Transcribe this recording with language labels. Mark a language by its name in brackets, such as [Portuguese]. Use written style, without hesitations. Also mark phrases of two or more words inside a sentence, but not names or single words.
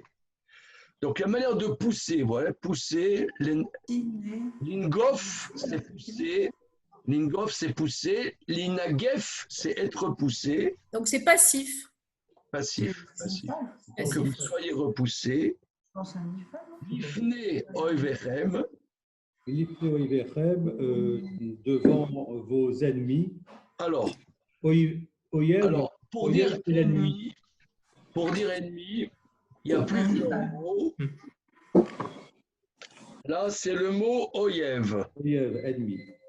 [French] Donc la manière de pousser, voilà, pousser, l'ingof, c'est pousser, l'ingof, c'est pousser, l'inagef, c'est être poussé. Donc c'est passif. Passif. Donc que vous soyez repoussé. [Hebrew] לפני אויביכם. לפני אויביכם, [French] devant vos ennemis. Alors, pour dire ennemi, il y a plusieurs mots. Là, c'est le mot oyev. Oyev, ennemi.